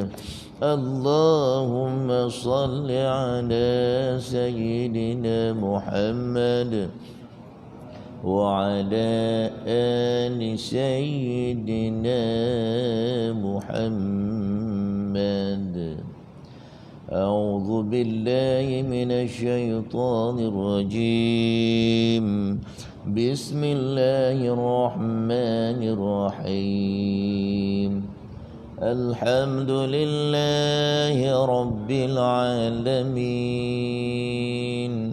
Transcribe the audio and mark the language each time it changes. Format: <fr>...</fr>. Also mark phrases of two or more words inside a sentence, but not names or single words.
<ar>اللهم صل على سيدنا محمد وعلى آل سيدنا محمد. أعوذ بالله من الشيطان الرجيم. بسم الله الرحمن الرحيم. الحمد لله رب العالمين.</ar>